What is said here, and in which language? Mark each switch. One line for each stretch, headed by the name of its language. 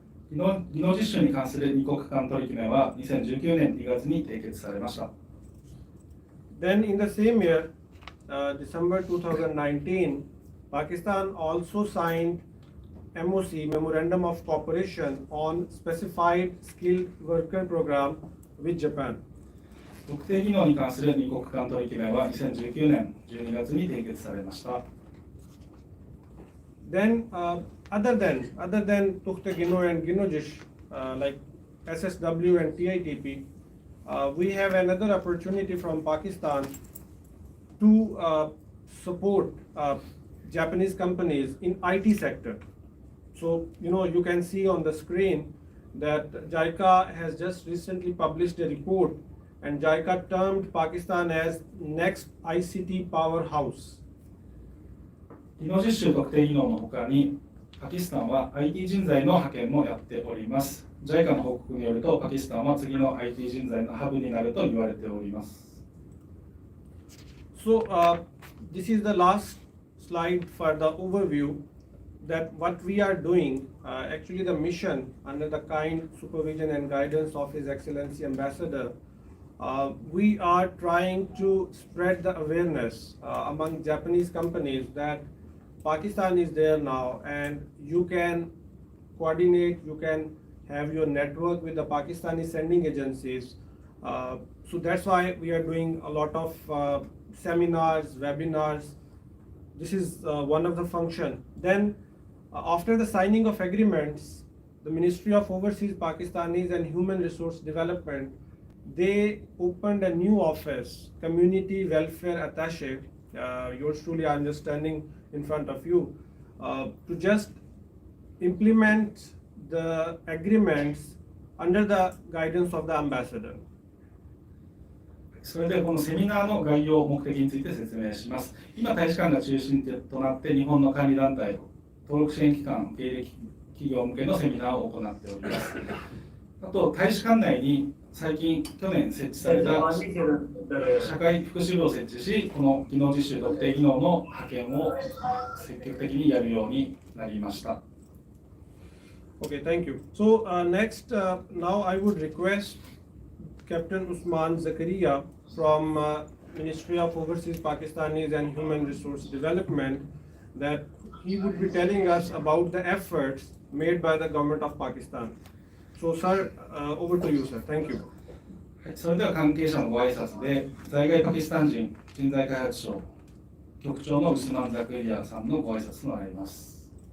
Japanese: 技能実習に関する二国間取り決めは2019年2月に締結されました。
English: Then in the same year, December 2019, Pakistan also signed MOC, Memorandum of Cooperation on Specified Skilled Worker Program with Japan.
Japanese: 特定技能に関する二国間取り決めは2019年12月に締結されました。
English: Then, other than Tukhte Gino and Ginojish, like SSW and TITP, we have another opportunity from Pakistan to support Japanese companies in IT sector. So, you can see on the screen that JICA has just recently published a report, and JICA termed Pakistan as next ICT powerhouse.
Japanese: 技能実習特定技能のほかに、パキスタンは IT 人材の派遣もやっております。 JICA の報告によると、パキスタンは次の IT 人材のハブになると言われております。
English: So, this is the last slide for the overview that what we are doing, actually the mission under the kind supervision and guidance of His Excellency Ambassador, we are trying to spread the awareness among Japanese companies that Pakistan is there now and you can coordinate, you can have your network with the Pakistani sending agencies. So that's why we are doing a lot of seminars, webinars. This is one of the function. Then after the signing of agreements, the Ministry of Overseas Pakistanis and Human Resource Development, they opened a new office, Community Welfare Attaché. Yours truly, I'm just standing in front of you, to just implement the agreements under the guidance of the ambassador.
Japanese: それでこのセミナーの概要、目的について説明します。今、大使館が中心となって日本の管理団体、登録支援機関、受け入れ企業向けのセミナーを行っております。あと、大使館内に最近、去年設置された社会福祉部を設置し、この技能実習特定技能の派遣を積極的にやるようになりました。
English: Okay, thank you. So next, now I would request Captain Usman Zakaria from Ministry of Overseas Pakistanis and Human Resource Development that he would be telling us about the efforts made by the government of Pakistan. So sir, over to you sir. Thank you.
Japanese: それでは関係者のご挨拶で、在外パキスタン人人材開発省局長のウスマン・ザクリアさんのご挨拶となります。